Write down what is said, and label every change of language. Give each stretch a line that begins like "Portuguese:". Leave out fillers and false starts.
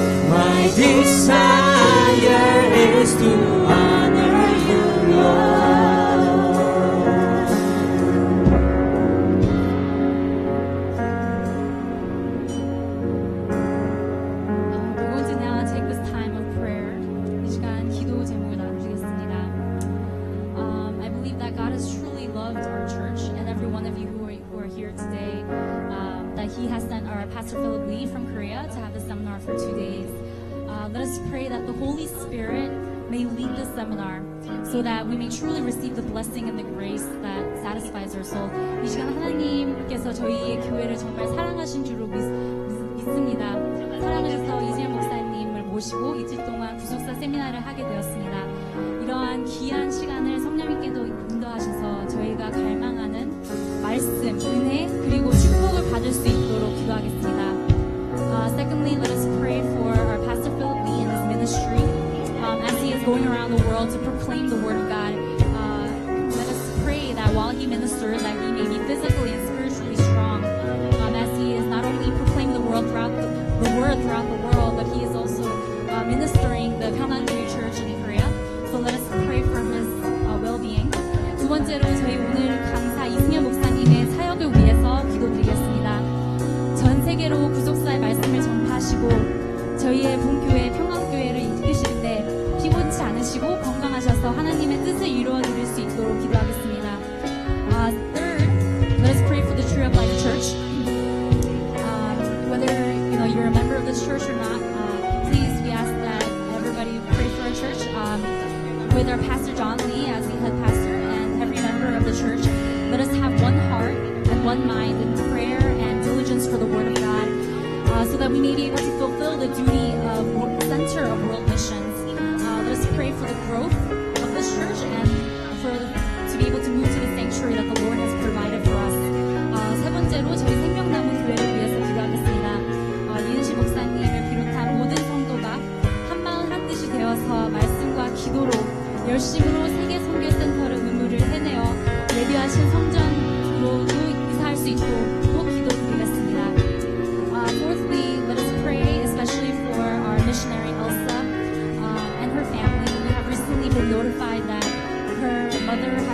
English: My desire is to honor you, Lord. We're going to now take this time of prayer.
Korean: 이 시간 기도 제목을 나누시겠습니다.
English: I believe that God has truly loved our church and every one of you who are here today. That He has sent our Pastor Philip Lee from Korea to have the seminar for 2 days. Let us pray that the Holy Spirit may lead this seminar so that we may truly receive the blessing and the grace that satisfies our soul.
Korean: 이 시간 하나님께서 저희의 교회를 정말 사랑하신 줄로 믿습니다. 사랑하셔서 이재현 목사님을 모시고 이틀 동안 구속사 세미나를 하게 되었습니다. 이러한 귀한 시간을 성령님께도 인도하셔서 저희가 갈망하는 말씀, 은혜, 그리고 축복을 받을 수 있도록 기도하겠습니다.
English: Secondly, let us pray for our Pastor Philip Lee and his ministry as he is going around the world to proclaim the Word of God. Let us pray that while he ministers, that he may be physically and spiritually strong as he is not only proclaiming the word throughout the world, but he is also ministering the Pyongyang Church in Korea. So let us pray for his well-being.
Korean: 두 번째로 저희 오늘 강사 이승현 목사님의 사역을 위해서 기도드리겠습니다. 전 세계로 구속사의 말씀을 전파하시고 저희의 본교회 평강교회를 이끄실 때 피곤치 않으시고 건강하셔서 하나님의 뜻을 이루어 드릴 수 있도록 기도하겠습니다.
English: Third, let us pray for the Tree of Life Church. Whether you're a member of this church or not, please we ask that everybody pray for our church with our Pastor John Lee as the head pastor and every member of the church. Let us have one heart and one mind in prayer and diligence for the Word of God, so that we may be able to fulfill the duty of center of world missions. Let us pray for the growth of this church and to be able to move to the sanctuary that the Lord has provided for us.
Korean: 세 번째로 저희 생명나무 교회를 위해서 기도하겠습니다. 이은시 목사님을 비롯한 모든 성도가 한마음 한뜻이 되어서 말씀과 기도로 열심으로 세계 선교센터를 의무를 해내어 예비하신 성전으로 이사할 수 있도록 기도드리겠습니다.
English: Fourthly, let us pray especially for our missionary Elsa and her family. We have recently been notified that her mother